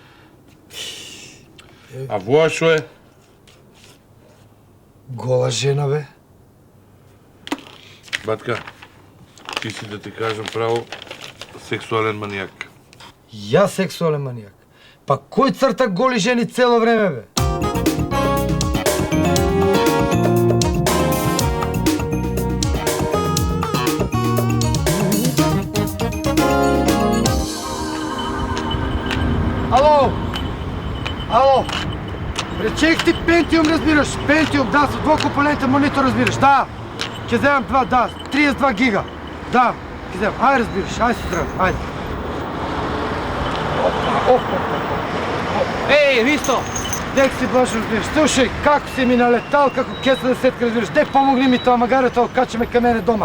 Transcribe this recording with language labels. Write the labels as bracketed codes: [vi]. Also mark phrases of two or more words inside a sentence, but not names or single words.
[mk] А воа што е? Гола жена, бе. Батка, ти си да ти кажам право сексуален манијак. Јас сексуален манијак. Па кој црта голи жени цело време, бе? Ало! Ало! Речех ти Pentium, разбираш? Pentium, да, со двокомпонентен монитор, разбираш? Да! Ќе земам два, да, 32 гига. Да, ќе земам. Ајде, разбираш, ајде се тръгвам, ајде. Ей, Ристо! Дек си блажо, разбираш. Слушай, како си ми налетал, како кеса да сетка, разбираш. Дек помогни ми тоа магарето, качаме кај мене дома.